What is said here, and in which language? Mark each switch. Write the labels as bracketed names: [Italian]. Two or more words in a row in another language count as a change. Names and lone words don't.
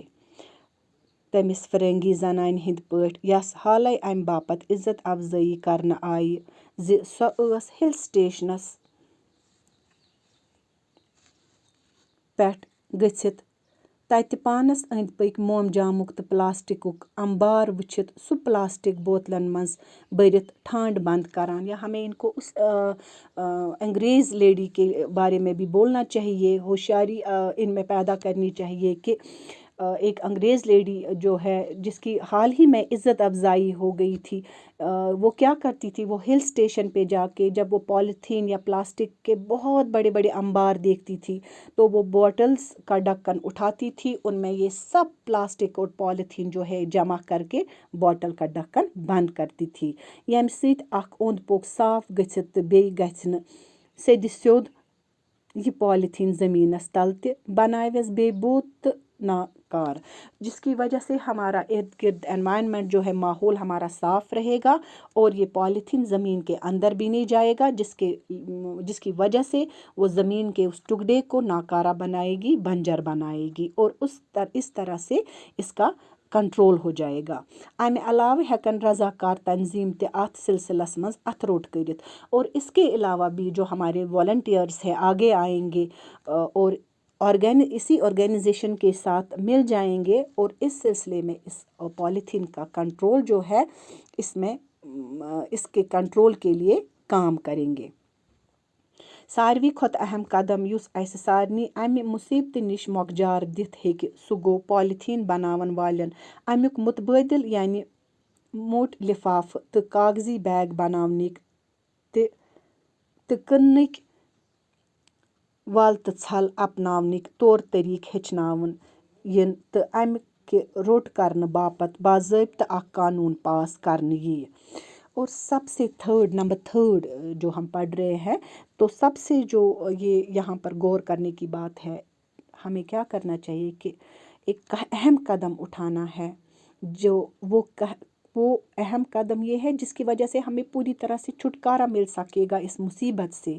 [Kashmiri] تٔمِس فرنگی زنانہِ ہٕنٛدۍ پٲٹھۍ یس حالے امہِ باپتھ عزت افضٲیی کرنہٕ آیہِ زِ سۄ ٲس [English] hill stations [Kashmiri] پٮ۪ٹھ گٔژھِتھ تتہِ پانس أنٛدۍ پٔکۍ مومجامُک تہٕ پلاسٹکُک انبار وٕچھِتھ سُہ پلاسٹک بوتلن منٛز بٔرِتھ ٹھانڈ بند کران. [Urdu] یا ہمیں ان کو اس انگریز لیڈی کے بارے میں بھی بولنا چاہیے ہوشیاری ان میں پیدا کرنی چاہیے کہ ایک انگریز لیڈی جو ہے جس کی حال ہی میں عزت افزائی ہو گئی تھی وہ کیا کرتی تھی وہ [English] hill station [Urdu] پہ جا کے جب وہ پالیتھین یا پلاسٹک کے بہت بڑے بڑے انبار دیکھتی تھی تو وہ بوٹلز کا ڈھکن اٹھاتی تھی ان میں یہ سب پلاسٹک اور پالیتھین جو ہے جمع کر کے بوٹل کا ڈھکن بند کرتی تھی [Kashmiri] ییٚمہِ سۭتۍ اکھ اوٚنٛد پوٚک صاف گٔژھِتھ تہٕ بیٚیہِ گژھِ نہٕ سیٚدِ سیوٚد یہ پالیتھین زمینس تل تہِ بناویس بے بوت تہٕ ناکار [Urdu] جس کی وجہ سے ہمارا ارد گرد انوائرمنٹ جو ہے ماحول ہمارا صاف رہے گا اور یہ پالیتھین زمین کے اندر بھی نہیں جائے گا جس کی وجہ سے وہ زمین کے اس ٹکڑے کو ناکارہ بنائے گی بنجر بنائے گی اور اس طرح سے اس کا کنٹرول ہو جائے گا. [Kashmiri] امہِ علاوہ ہیکن رضاکار تنظیم تہِ اتھ سلسلس منٛز اتھ روٹ کٔرِتھ [Urdu] اور اس کے علاوہ بھی جو ہمارے والنٹیئرس ہیں آگے آئیں گے اور اسی آرگنائزیشن کے ساتھ مل جائیں گے اور اس سلسلے میں اس پالیتھین کا کنٹرول جو ہے اس کے کنٹرول کے لیے کام کریں گے. [Kashmiri] ساروی کھۄتہٕ اہم قدم یُس اسہِ سارنٕے امہِ مُصیبتہٕ نِش مۄکجار دِتھ ہیٚکہِ سُہ گوٚو پالیتھین بناون والٮ۪ن امیُک متبادل یعنی موٹ لفافہٕ تہٕ کاغذی بیگ بناونٕکۍ تہٕ کٕننٕکۍ ول تہٕ ژھل اپناونٕکۍ طور طریقہٕ ہیٚچھناوُن یِن تہٕ امہِ کہِ روٚٹ کرنہٕ باپتھ باضٲبطہٕ اکھ قانون پاس کرنہٕ یِیہِ. [Urdu] اور سب سے [English] number third [Urdu] جو ہم پڑھ رہے ہیں تو سب سے جو یہ یہاں پر غور کرنے کی بات ہے ہمیں کیا کرنا چاہیے کہ ایک اہم قدم اٹھانا ہے جو وہ اہم قدم یہ ہے جس کی وجہ سے ہمیں پوری طرح سے چھٹکارا مل سکے گا اس مصیبت سے.